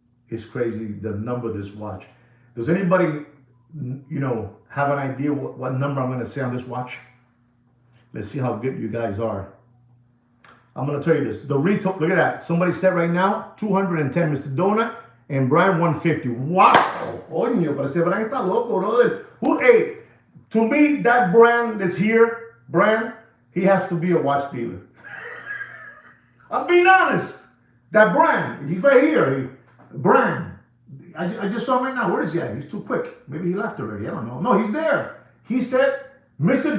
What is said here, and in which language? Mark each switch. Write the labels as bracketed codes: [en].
[en] It's crazy the number of this watch. Does anybody, have an idea what number I'm going to say on this watch? Let's see how good you guys are. I'm going to tell you this. The retail, look at that. Somebody said right now, 210, Mr. Donut, and Brian 150. Wow. [es] Coño, pero ese Brian está loco, [en] brother. Hey, to me, that brand that's here, Brian, he has to be a watch dealer. I'm being honest. That brand, he's right here. Brand. I just saw him right now. Where is he at? He's too quick. Maybe he left already. I don't know. No, he's there. He said, Mr.